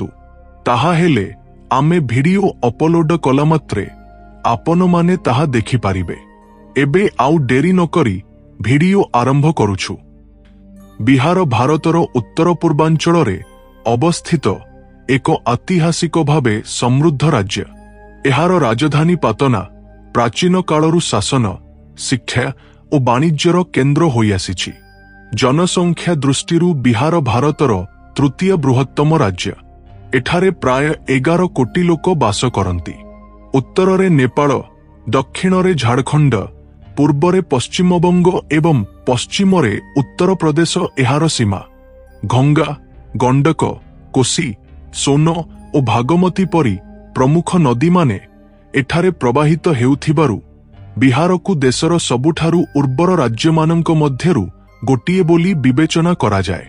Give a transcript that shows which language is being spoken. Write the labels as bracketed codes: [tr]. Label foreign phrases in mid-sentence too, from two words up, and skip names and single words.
[or] ତାହା ହେଲେ ଆମେ ଭିଡିଓ ଅପଲୋଡ କଲା ମାତ୍ରେ ଆପଣ ମାନେ ତାହା ଦେଖି ପାରିବେ। ଏବେ ଆଉ ଡେରି ନ କରି ଭିଡିଓ ଆରମ୍ଭ କରୁଛୁ। ବିହାର ଭାରତର ଉତ୍ତର ପୂର୍ବାଞ୍ଚଳ ରେ ଅବସ୍ଥିତ ଏକ ଐତିହାସିକ ଭାବେ ସମୃଦ୍ଧ ରାଜ୍ୟ। ଏହାର ରାଜଧାନୀ ପାଟନା ପ୍ରାଚୀନ କାଳରୁ ଶାସନ, ଶିକ୍ଷା ଓ ବାଣିଜ୍ୟର କେନ୍ଦ୍ର ହୋଇ ଆସିଛି। ଜନସଂଖ୍ୟା ଦୃଷ୍ଟିରୁ ବିହାର ଭାରତର ତୃତୀୟ ବୃହତ୍ତମ ରାଜ୍ୟ। ଏଠାରେ ପ୍ରାୟ 11 କୋଟି ଲୋକ ବାସ କରନ୍ତି। ଉତ୍ତର ରେ ନେପାଳ, ଦକ୍ଷିଣ ରେ ଝାଡ଼ଖଣ୍ଡ, ପୂର୍ବ ରେ ପଶ୍ଚିମବଙ୍ଗ ଏବଂ ପଶ୍ଚିମ ରେ ଉତ୍ତର ପ୍ରଦେଶ ଏହାର ସୀମା। ଗଙ୍ଗା, ଗଣ୍ଡକ, କୋଶୀ, ଶୋଣ ଓ ବାଗମତୀ ପରି ପ୍ରମୁଖ ନଦୀ ମାନେ ଏଠାରେ ପ୍ରବାହିତ ହେଉଥିବାରୁ ବିହାରକୁ ଦେଶର ସବୁଠାରୁ ଉର୍ବର ରାଜ୍ୟ ମାନଙ୍କ ମଧ୍ୟରୁ ଗୋଟିଏ ବୋଲି ବିବେଚନା କରାଯାଏ।